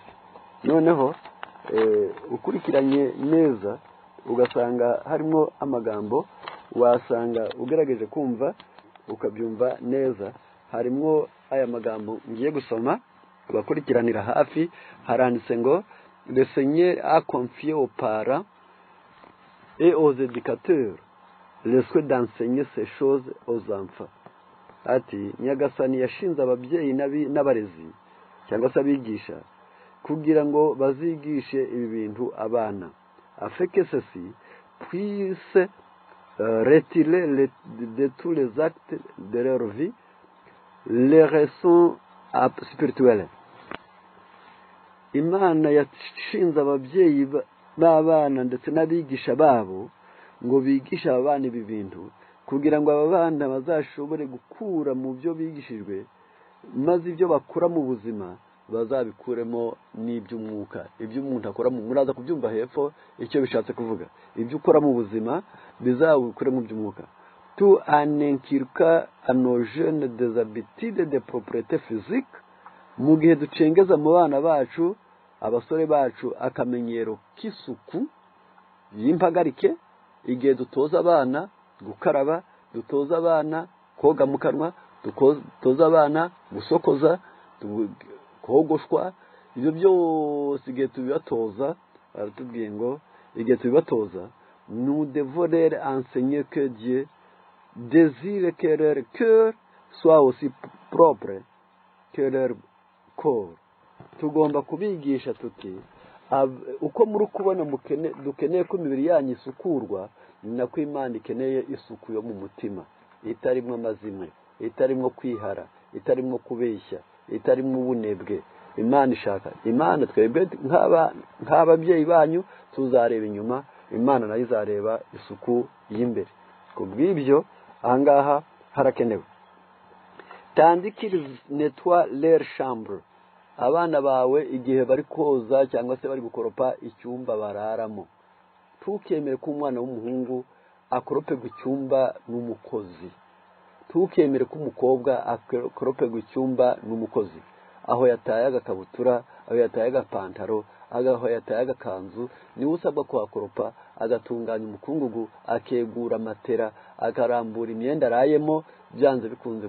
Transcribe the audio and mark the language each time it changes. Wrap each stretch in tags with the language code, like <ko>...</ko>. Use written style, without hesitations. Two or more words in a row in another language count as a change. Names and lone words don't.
<rw>Noneho ukurikiranye neza ugasanga harimo amagambo, wasanga ugerageje kumva ukabyumva neza. Harimo aya magambo ngiye gusoma abakurikiranira hafi. Haranditse ngo</rw> <fr>le Seigneur a confié aux parents et aux éducateurs le souhait d'enseigner ces choses aux enfants.</fr> <rw>Ati Nyagasani yashinze ababyeyi n'abarezi cyangwa se abigisha kugira ngo bazigishe ibi bintu abana,</rw> <fr>afin que ceci puisse retirer de tous les actes de leur vie les raisons spirituelles.</fr> <rw>Imana yashinze ababyeyi b'abana ndetse n'abigisha babo ngo bigishe abana ibi bintu kugira ngo aba bana bazashobore gukura mu byo bigishijwe, maze ibyo bakura mu buzima bazabikuremo n'iby'umwuka. Ibyo umuntu akora muraza kubyumva hepfo icyo bishatse kuvuga. Ibyo ukora mu buzima bizabikure mu by'umwuka.</rw> <fr>Tu inculquer à nos jeunes des habitudes de propreté physique,</fr> <rw>mu gihe ducengeza mu bana bacu abasore bacu akamenyero k'isuku y'impagarike, igihe dutoza abana gukaraba, dutoza abana koga mu kanwa, dutoza abana gusokoza, kogoshwa. Ibyo byose igihe tubibatoza, baratubwiye ngo igihe tubibatoza,</rw> <fr>nous devons leur enseigner que Dieu désire que leur cœur soit aussi propre que leur corps.</fr> <rw>Tugomba kubigisha tuti uko muri kubona dukeneye ko imibiri yanyu isukurwa, ni nako Imana ikeneye isuku yo mu mutima, itarimo amazimwe, itarimo kwihara, itarimo kubeshya, itarimo ubunebwe. Imana ishaka, Imana twebwe nk'ababyeyi banyu tuzareba inyuma, Imana nayo izareba isuku y'imbere. Kubw'ibyo ahangaha harakenewe.</rw> <fr>Tandis qu'ils nettoient leur chambre,</fr> <rw>abana bawe igihe bari koza cyangwa se bari gukoropa icyumba bararamo, tukemere ko umwana w'umuhungu akoroperwa icyumba n'umukozi, tukemere ko umukobwa akoroperwa icyumba n'umukozi. Aho yataye agakabutura, aho yataye agapantaro, aho yataye agakanzu, niwe usabwa kuhakoropa, agatunganya umukungugu, akegura matera, akarambura imyenda arayemo, byanze bikunze.</rw>